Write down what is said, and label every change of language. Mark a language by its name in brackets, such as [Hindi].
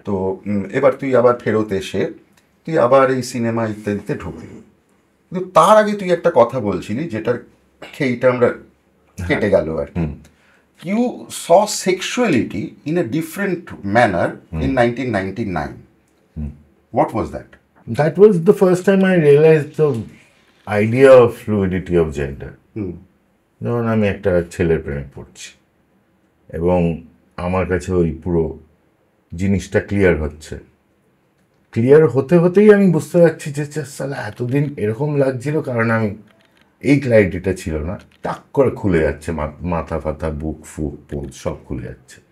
[Bangla] তো এবার তুই আবার ফেরত এসে তুই আবার এই সিনেমা ইত্যাদিতে ঢুকলি। কিন্তু তার আগে তুই একটা কথা বলছিলি যেটার খেইটা আমরা কেটে গেল আর কি। [English] You saw sexuality in a different manner in 1999. What was that? That was the first time I realized the idea of fluidity of gender. [Bangla] যেমন আমি একটা ছেলের প্রেমে পড়ছি এবং আমার কাছে ওই পুরো জিনিসটা ক্লিয়ার হচ্ছে। ক্লিয়ার হতে হতেই আমি বুঝতে পারছি যে সালা এতদিন এরকম লাগছিল কারণ আমি এই ক্ল্যারিটিটা ছিল না, টাক করে খুলে যাচ্ছে, মাথা ফাথা, বুক ফুক পোল সব খুলে যাচ্ছে।